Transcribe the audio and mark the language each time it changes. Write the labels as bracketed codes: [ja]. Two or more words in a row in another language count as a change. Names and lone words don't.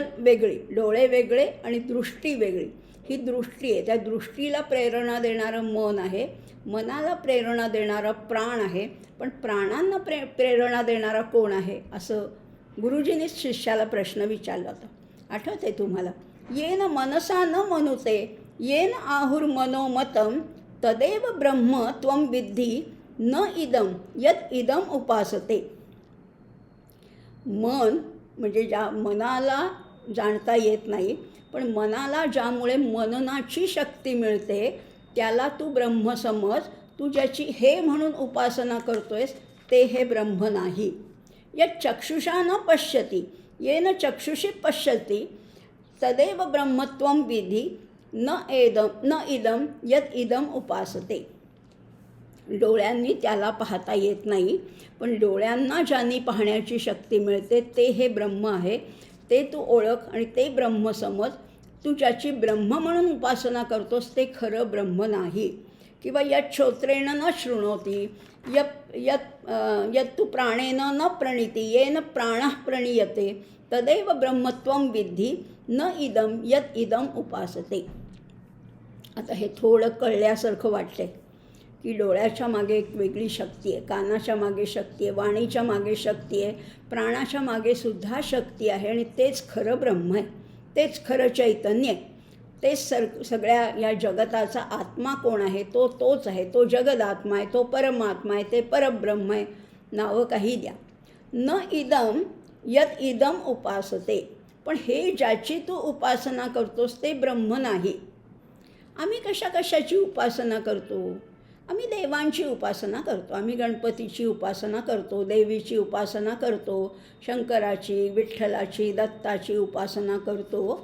[mr] व्हिजन वेगळी, डोळे वेगळे आणि दृष्टी वेगळी, ही दृष्टी आहे. त्या दृष्टीला प्रेरणा देणारं मन आहे, मनाला प्रेरणा देणारा प्राण आहे. पण प्राणांना प्रेरणा देणारा कोण आहे, असं गुरुजींनीच शिष्याला प्रश्न विचारला होता. आठवत आहे तुम्हाला? [sa] येन मनसा न मनुते येन आहुर्मनोमतं तदेव ब्रह्म त्वं विद्धी न इदम यत् इदम उपासते. [mr] मन म्हणजे ज्या मनाला जाणता येत नाही, पण मनाला ज्यामुळे मननाची शक्ती मिळते त्याला तू ब्रह्म समज. तू ज्याची हे म्हणून उपासना करतोयस ते हे ब्रह्म नाही. [sa] यत् चक्षुषा न पश्यति येन चक्षुषी पश्यति तदेव ब्रह्मत्वं विधी न इदम यत् इदम उपासते. [mr] डोळ्यांनी त्याला पाहता येत नाही, पण डोळ्यांना ज्यांनी पाहण्याची शक्ती मिळते ते हे ब्रह्म आहे. ते तू ओळख आणि ते ब्रह्म समज. तू ज्याची ब्रह्म म्हणून उपासना करतोस ते खरं ब्रह्म नाही. [sa] किंवा यत् श्रोत्रेण न शृणोती यत् तू प्राणेन न प्रणीती येन प्राणः प्रणीयते तदेव ब्रह्मत्वं विद्धी न इदम यत् इदम उपासते. [mr] आता हे थोडं कळल्यासारखं वाटतंय की डोळ्याच्या मागे एक वेगळी शक्ती आहे, कानाच्या मागे शक्ती आहे, वाणीच्या मागे शक्ती आहे, प्राणाच्या मागे सुद्धा शक्ती आहे. आणि तेच खरं ब्रह्म आहे, तेच खरं चैतन्य आहे. तेच सगळ्या या जगताचा आत्मा कोण आहे, तोच आहे. तो जगदात्मा आहे, तो परमात्मा आहे, ते परब्रह्म आहे. नावं काही द्या. [sa] न इदम यत् इदम उपासते. [mr] पण हे ज्याची तू उपासना करतोस ते ब्रह्म नाही. आम्ही कशाची उपासना करतो? आम्ही देवांची उपासना करतो. आम्ही गणपतीची उपासना करतो, देवीची उपासना करतो, शंकराची, विठ्ठलाची, दत्ताची उपासना करतो.